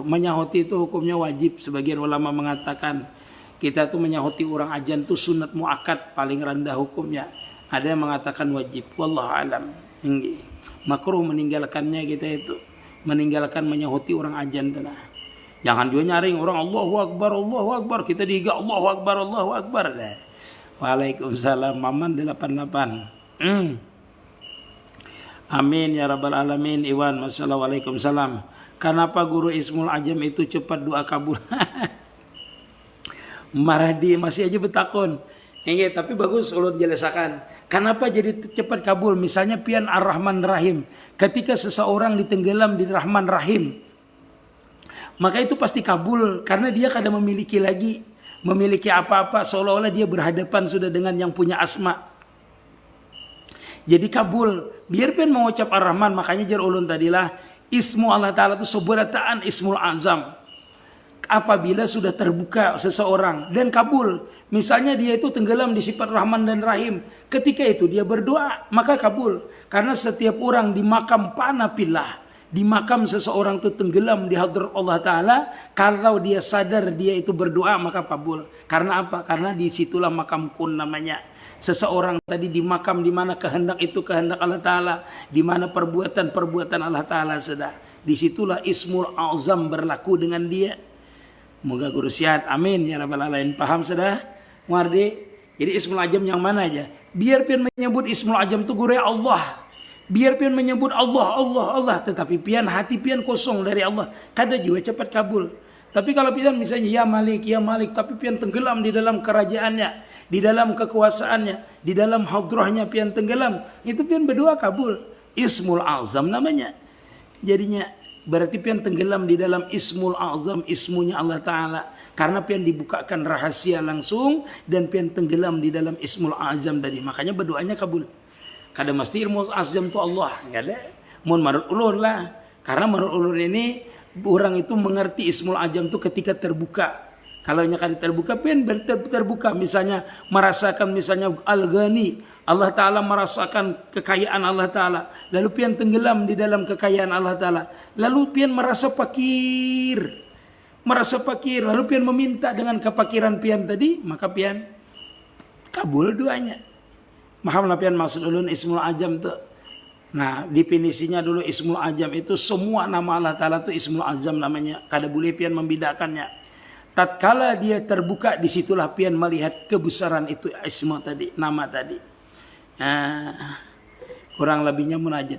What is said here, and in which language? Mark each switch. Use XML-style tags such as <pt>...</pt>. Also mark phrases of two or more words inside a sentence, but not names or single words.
<id>Menyahuti itu hukumnya wajib. Sebagian ulama mengatakan kita tuh menyahuti orang ajan tuh sunat muakkad paling rendah hukumnya. Ada yang mengatakan wajib.</id> <ar>والله أعلم.</ar> <id>Makruh meninggalkannya kita itu. Meninggalkan menyahuti orang ajan tuh nah. Jangan juga nyaring orang</id> <ar>الله أكبر، الله أكبر.</ar> <id>Kita dihiga</id> <ar>الله أكبر، الله أكبر. Waalaikumsalam. Maman 88. آمين يا رب العالمين.</ar> <id>Iwan, Wassalamualaikum salam. Kenapa guru</id> <ar>اسم الأعظم</ar> <id>itu cepat doa kabul?</id> <bjn>Maradi masih aja betakon. Tapi bagus ulun jelasakan. Kenapa jadi cepat kabul? Misalnya pian</bjn> <ar>الرحمن رحيم.</ar> <id>Ketika seseorang ditenggelam di</id> <ar>رحمن رحيم,</ar> <id>maka itu pasti kabul karena dia kadang memiliki apa-apa seolah-olah dia berhadapan sudah dengan yang punya asma. Jadi kabul.</id> <bjn>Biar pian mengucap Ar-Rahman, makanya jar ulun tadilah ismu Allah Ta'ala itu seberataan</bjn> <ar>اسم الأعظم.</ar> <id>Apabila sudah terbuka seseorang dan kabul. Misalnya dia itu tenggelam di sifat Rahman dan Rahim. Ketika itu dia berdoa, maka kabul. Karena setiap orang di makam panapillah, di makam seseorang itu tenggelam di hadrat Allah Ta'ala, kalau dia sadar dia itu berdoa, maka kabul. Karena apa? Karena disitulah makam kun namanya. Seseorang tadi di makam di mana kehendak itu kehendak Allah Ta'ala, di mana perbuatan-perbuatan Allah Ta'ala sudah. Disitulah</id> <ar>اسم الأعظم</ar> <id>berlaku dengan dia. Moga guru sihat,</id> <ar>آمين يا رب العالمين.</ar> <bjn>Paham sudah? Wardi. Jadi</bjn> <ar>اسم الأعظم</ar> <bjn>yang mana aja? Biar pian menyebut</bjn> <ar>اسم الأعظم</ar> <bjn>itu guru Allah. Biar pian menyebut Allah, Allah, Allah, tetapi pian hati pian kosong dari Allah, kada juga cepat kabul. Tapi kalau pian misalnya ya Malik, tapi pian tenggelam di dalam kerajaannya, di dalam kekuasaannya, di dalam hadrahnya pian tenggelam, itu pian berdoa kabul.</bjn> <ar>اسم الأعظم</ar> <id>namanya.</id> <bjn>Jadinya berarti pian tenggelam di dalam</bjn> <ar>اسم الأعظم,</ar> <bjn>ismunya Allah Ta'ala. Karena pian dibukakan rahasia langsung dan pian tenggelam di dalam</bjn> <ar>اسم الأعظم</ar> <bjn>tadi. Makanya berdoanya kabul. Kada mesti ilmu azam itu Allah. Kada. Mun menurut ulun lah. Karena menurut ulun ini orang itu mengerti</bjn> <ar>اسم الأعظم</ar> <bjn>itu ketika terbuka. Kalau kada terbuka pian terbuka. Misalnya merasakan misalnya al-ghani.</bjn> <id>Allah Ta'ala merasakan kekayaan Allah Ta'ala.</id> <bjn>Lalu pian tenggelam di dalam kekayaan Allah Ta'ala. Lalu pian merasa fakir. Lalu pian meminta dengan kepakiran pian tadi. Maka pian kabul doanya. Paham lah pian maksud ulun</bjn> <ar>اسم الأعظم</ar> <bjn>tu.</bjn> <id>Nah, definisinya dulu</id> <ar>اسم الأعظم</ar> <id>itu semua nama Allah Ta'ala itu</id> <ar>اسم الأعظم</ar> <id>namanya.</id> <bjn>Kada boleh pian membedakannya. Tatkala dia terbuka, disitulah pian melihat kebesaran itu ismu tadi, nama tadi.</bjn> <id>Kurang lebihnya munajat.</id>